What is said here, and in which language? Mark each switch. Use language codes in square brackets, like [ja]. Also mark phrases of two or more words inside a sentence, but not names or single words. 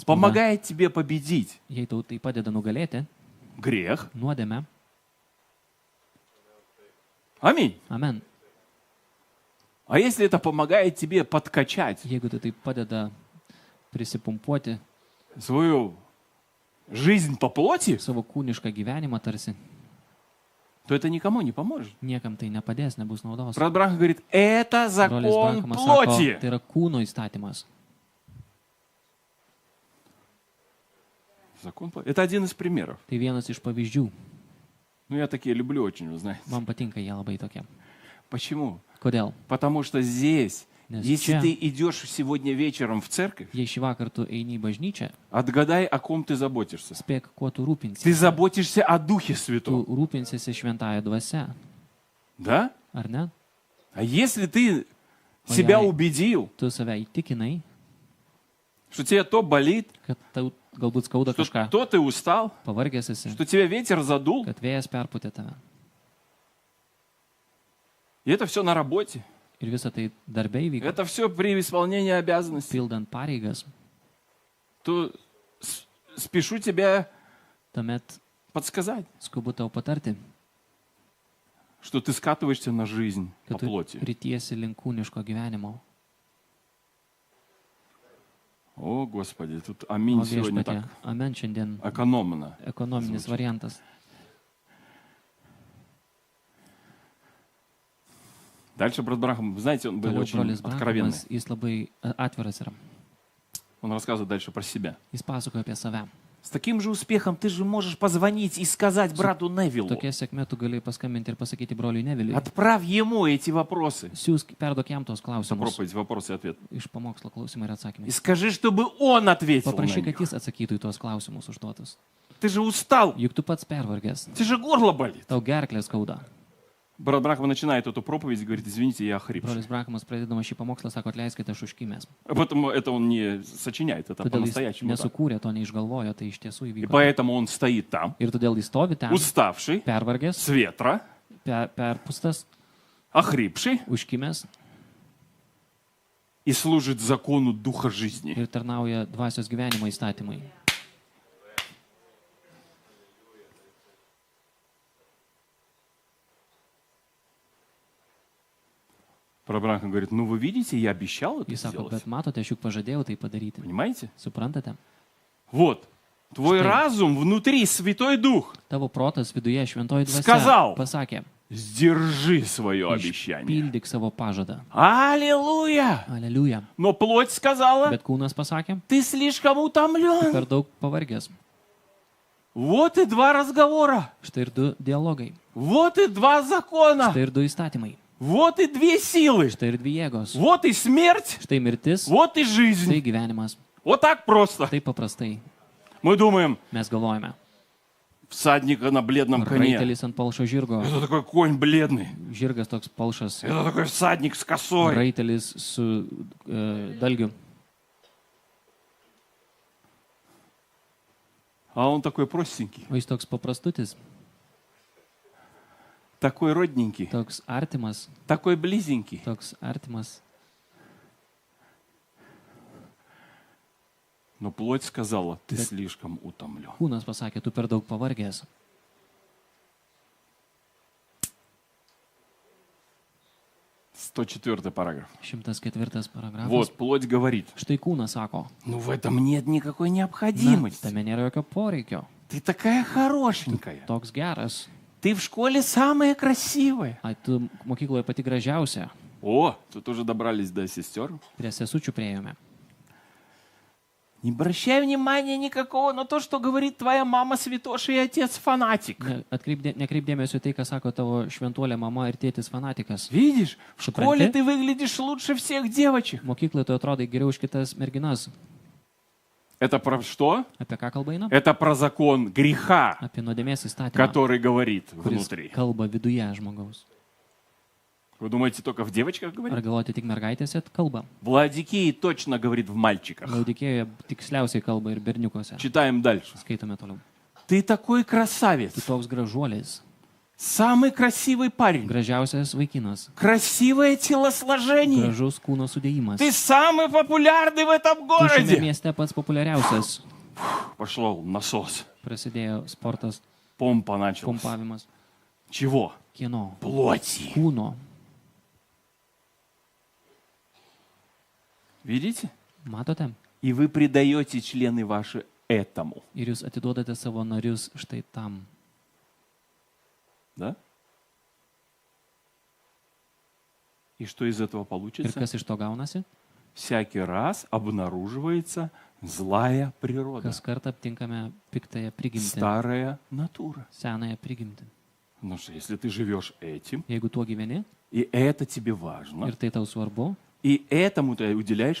[ru] помогает тебе победить [lt] jei tau tai padeda nugalėti [ru] грех. [lt] nuodėmę, [ru] Аминь. [lt] amen. [ru] А если это помогает тебе подкачать [lt] Jeigu tai padeda prisipumpuoti [ru] свою жизнь по плоти, [lt] savo kūnišką gyvenimą tarsi, [ru] то это никому не поможет. [lt] niekam tai nepadės, nebus naudos. [ru] Брат Брахам говорит, это [lt] Brolis [ru] закон [lt] Branhamas sako, [ru] плоти. [lt] tai yra kūno įstatymas. [ru] Закон плоти. Это один из примеров. [lt] Tai vienas iš pavyzdžių. [ru] Ну, я такие люблю очень, вы знаете. [lt] Man patinka jie labai tokie. [ru] Почему? [lt] Kodėl? [ru] Потому что здесь, [lt] Nes [ru] если [lt] čia, [ru] ты идешь сегодня вечером в церковь, [lt] jei šį vakarą tu eini į bažnyčią, [ru] отгадай, о ком ты заботишься. [lt] spėk, kuo tu [ru] Ты [lt] rūpinsiesi. [ru] заботишься о Духе [lt] Tu [ru] Святом. [lt] rūpinsiesi šventąją dvasę, [ru] Да? [lt] ar ne? [ru] А если ты Ой, себя ай. убедил, [lt] Tu save įtikinai, [ru] что тебе то болит, [lt] kad tau galbūt skauda [ru] что [lt] kažką, [ru] то ты устал, [lt] pavargęs esi, [ru] что тебя ветер задул, [lt] kad vėjas perpūtė tave. [ru] и это все на работе. [lt] Ir visą tai darbė įvyko, [ru] Это все при исполнении обязанностей. [lt] pildant pareigas. [ru] То спешу тебя [lt] Tuomet [ru] подсказать, [lt] skubu tau patarti, [ru] что ты скатываешься на жизнь по [lt] kad tu [ru] плоти. [lt] ritiesi link kūniško gyvenimo. [ru] О, Господи, тут [lt] O [ru] аминь сегодня [lt] viešpatie, [ru] так [lt] amen, šiandien [ru] экономно. [lt] ekonominis [ru] Звучит. [lt] variantas. [ru] Дальше брат Брахам, вы знаете, он был [lt] Toliau [ru] очень [lt] brolis [ru] откровенный. [lt] Branhamas, jis labai atviras yra. [ru] Он рассказывает дальше про себя. [lt] Jis pasakoja apie save. [ru] С таким же успехом ты же можешь позвонить и сказать брату Невилу. [lt] Tokia sėkmė tu gali paskambinti ir pasakyti broliui Neviliui. [ru] Отправь ему эти вопросы. [lt] Siūsk, perduok jam tos [ru] Это [lt] klausimus. [ru] проповедь, вопрос и ответ. [lt] Iš pamokslo klausimai ir [ru] И [lt] atsakymai. [ru] скажи, чтобы он ответил на [lt] Paprašyk, [ru] них. [lt] kad jis atsakytų į tuos klausimus užduotus. [ru] Ты же устал, [lt] Juk tu pats pervargęs. [ru] тебе же горло болит. [lt] Tau gerklė skauda. [ru] Брат Брахам начинает эту проповедь и говорит, извините, я охрип. [lt] Brolis Branhamas pradėdamas šį pamokslą sako, atleiskite, aš užkimęs. [ru] Поэтому это он не сочиняет, это [lt] Todėl jis [ru] по-настоящему так. [lt] nesukūrė, to neišgalvojo, tai iš tiesų [ru] И [lt] įvyko. [ru] поэтому он стоит там, [lt] Ir todėl jis stovi ten, [ru] уставший, [lt] pervargęs, [ru] с ветра, [lt] perpustas, [ru] охрипший, [lt] užkimęs [ru] и служит закону Духа жизни. [lt] ir tarnauja dvasios gyvenimo įstatymai. [ru] Брат Брахам говорит, ну вы видите, я обещал это [lt] Jis sako, [ru] сделать. [lt] bet matote, aš juk pažadėjau tai padaryti. [ru] Понимаете? [lt] Suprantate? [ru] Вот, твой Что? разум внутри, Святой Дух, [lt] Tavo protas viduje šventoji [ru] Skazal. [lt] dvasia pasakė, [ru] сдержи свое обещание. [lt] išpildyk savo pažadą. [ru] Аллилуйя! [lt] Aleliuja. [ru] Но плоть сказала, [lt] Bet kūnas pasakė, [ru] ты слишком [lt] tu [ru] утомлен. [lt] per daug pavargęs. [ru] Вот и два разговора. [lt] Štai ir du dialogai. [ru] Вот и два закона. [lt] Štai ir du įstatymai. [ru] Вот и две силы. [lt] Štai ir dvi jėgos. [ru] Вот и смерть. [lt] Štai mirtis, [ru] Вот и [lt] štai [ru] жизнь. [lt] gyvenimas. [ru] Вот так просто. [lt] Taip paprastai [ru] Мы думаем, [lt] mes galvojame. [ru] всадника на бледном коне. [lt] Raitelis ant palšo žirgo. [ru] Это такой конь бледный. [lt] Žirgas toks palšas. [ru] Это такой всадник с косой. [lt] Raitelis su dalgiu. [ru] А он такой простенький, [lt] O jis toks paprastutis, [ru] такой родненький, [lt] toks artimas, [ru] такой близенький. [lt] toks artimas. [ru] Но плоть сказала, ты слишком утомлен. [lt] Kūnas pasakė, tu per daug pavargęs. [ru] Сто 104 параграф. [lt] 104 paragrafas. [ru] Вот, плоть говорит, [lt] Štai kūnas sako, [ru] ну в этом нет никакой [lt] na, [ru] необходимости. [lt] tame nėra jokio poreikio. [ru] Ты такая хорошенькая. [lt] Toks geras. [ru] Ты в школе самая красивая. [lt] Ai, tu mokykloje pati gražiausia. [ru] О, тут уже добрались до сестер. [lt] Prie sesučių priėjome. [ru] Не обращай внимания никакого на то, что говорит твоя мама святоша и отец фанатик. [lt] Nekreip dėmesio tai, ką sako tavo šventuolė mama ir tėtis fanatikas. [ru] Видишь, в школе [lt] Supranti? [ru] ты выглядишь лучше всех девочек. [lt] Mokykloje tu atrodai geriau už kitas merginas. [ru] Это про что? [lt] Apie ką kalba eina? [ru] Это про закон греха, [lt] Apie nuodėmės įstatymą, [ru] который говорит [lt] kuris [ru] внутри. [lt] kalba viduje žmogaus. [ru] Вы думаете, только в девочках [lt] Ar [ru] говорит? [lt] galvoti tik mergaitėse kalba? [ru] В Ладикии точно говорит в мальчиках. [lt] Laudikėjoje tiksliausiai kalba ir berniukuose. [ru] Читаем дальше. [lt] Skaitome toliau. [ru] Ты такой красавец. [lt] Tu toks gražuolis, [ru] Самый красивый парень. [lt] gražiausias vaikinas, [ru] Красивое телосложение. [lt] gražus kūno sudėjimas. [ru] Ты самый популярный в этом [lt] Tu šiame [ru] городе. [lt] mieste pats populiariausias. [ru] Пошел насос. [lt] Prasidėjo sportas, [ru] Помпа началась. [lt] pumpavimas. [ru] Чего? [lt] Kieno? [ru] Плоти. [lt] Kūno. [ru] Видите? [lt] Matote? [ru] И вы предаете члены ваши этому. [lt] Ir jūs atiduodate savo narius štai tam. [ru] Да? И что из этого [lt] Ir [ru] получится? [lt] kas iš to gaunasi? [ru] Всякий раз обнаруживается злая природа. [lt] Kas kartą aptinkame piktąją prigimtį, [ru] Старая натура. [lt] senąją prigimtį. [ru] Ну что, если ты живешь этим, [lt] Jeigu tuo gyveni [ru] и это тебе важно, [lt] ir tai tau svarbu, [ru] и этому ты уделяешь